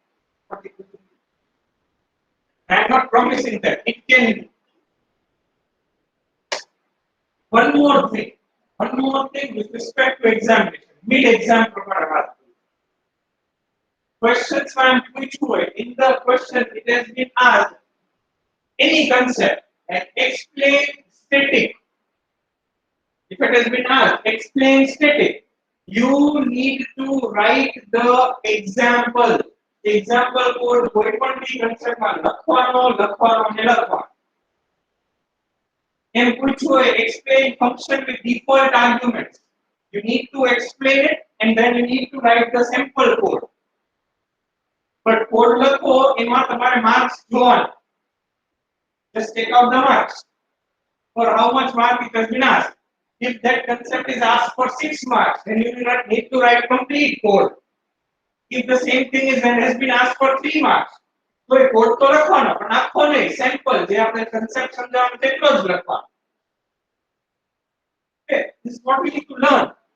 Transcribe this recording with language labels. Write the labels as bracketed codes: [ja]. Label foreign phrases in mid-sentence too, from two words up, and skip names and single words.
[en] 40%. I am not promising that it can be. One more thing with respect to examination, mid-exam program. Questions I am [gu] પૂછ્યું હોય, [en] in the question it has been asked any concept and explain static. If it has been asked explain static, you need to write the example. Example code [gu] કોઈ પણ બી concept માં લખવાનો ને લખવાનો. એમ પૂછ્યું હોય [en] explain function with default arguments. You need to explain it and then you need to write the sample code. But code [gu] લખો એમાં તમારે marks જોવાના. [en] Just take out the marks for how much mark it has been asked. If that concept is asked for 6 marks, then you do not need to write complete code. If the same thing has been asked for 3 marks, [gu] તો એ કોડ તો લખવાનો પણ આખો નહીં, સેમ્પલ જે આપણે concept સમજાવવાનું તેટલો જ લખવાનો. [en] Okay, this is what we need to learn.